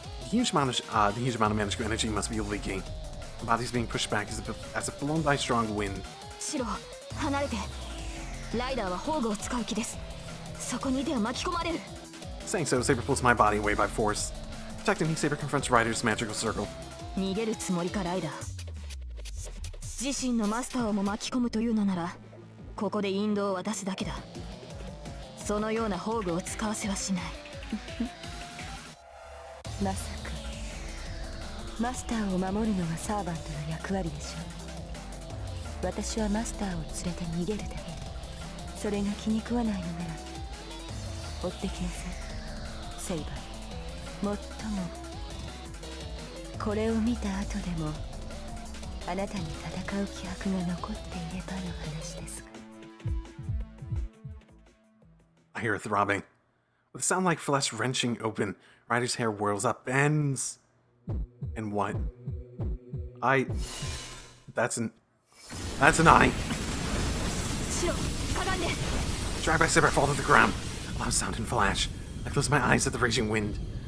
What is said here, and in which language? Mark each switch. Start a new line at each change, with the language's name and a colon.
English: The huge amount of magical energy must be leaking. The body's being pushed back as if blown by strong wind.
Japanese: シロ、離れて。ライダーは宝具を使う気です。そこにいては巻き込まれる。
English: Saying so, Saber pulls my body away by force. Protecting me, Saber confronts Ryder's magical circle.
Japanese: 逃げるつもりかライダー。自身のマスターをも巻き込むというのなら、ここで引導を渡すだけだ。そのような宝具を使わせはしない。まさかマスターを守るのがサーバントの役割でしょう。私はマスターを連れて逃げるだけ。それが気に食わないのなら追ってきなさい、セイバー。もっともこれを見た後でもあなたに戦う気迫が残っていればの話ですが。
English: I hear a throbbing. With a sound like flesh wrenching open, Ryder's hair whirls up, bends. And what? That's an eye.
Japanese: シロ、かがんで。
English: Dragged by Saber, I fall to the ground. A loud sound and flash. I close my eyes at the raging wind.